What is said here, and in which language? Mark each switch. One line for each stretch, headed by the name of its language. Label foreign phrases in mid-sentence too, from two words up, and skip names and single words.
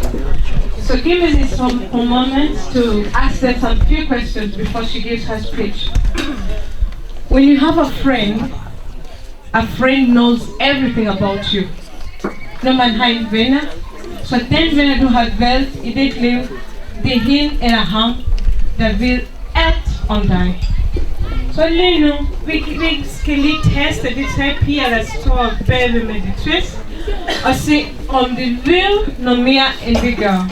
English: So give me this moment to ask her some few questions before she gives her speech. When you have a friend knows everything about you.
Danish: Når man har en venner, så den venner du har valgt i dit liv, det er hende eller ham, der ved alt om dig. Så lige nu, vi skal lige teste de tre piger, der står bag ved MEDIATRICES, og se om de vil noget mere, end vi gør.